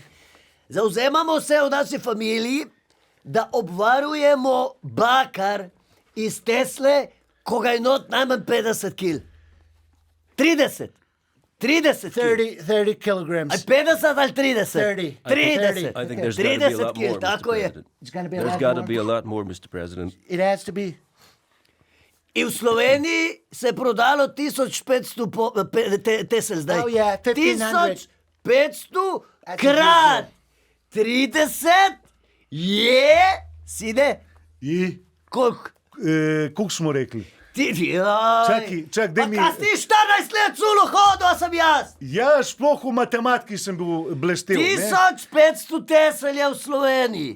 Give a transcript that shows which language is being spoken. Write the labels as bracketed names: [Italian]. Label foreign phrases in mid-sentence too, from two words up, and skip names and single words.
[Slovenian] Zavzemamo se v naši familiji, da obvarujemo bakar iz Tesle, ko ga je not najmanj 50 kil. 30. 30 kil. [English] 30 kilograms. [Slovenian] Ali 50 ali 30? 30. 30. [English] I think there's got to be a 30 lot [Slovenian] kil, [English] more, Mr. [Slovenian] tako je. [English] President. It's gonna be a There's lot got to more. be a lot more, Mr. President. It has to be. [Slovenian] In v Sloveniji se je prodalo 1500 Tesel zdaj. [English] Oh, yeah, 1500. 1500 That's [Slovenian] krat 30 je, sine, [English] I, [Slovenian] koliko? koliko smo rekli? Čakaj, daj mi- Kaj si 14 let culo hodil, a sem jaz? Ja, sploh v matematiki sem bil blestev. 1500 Tesel je v Sloveniji.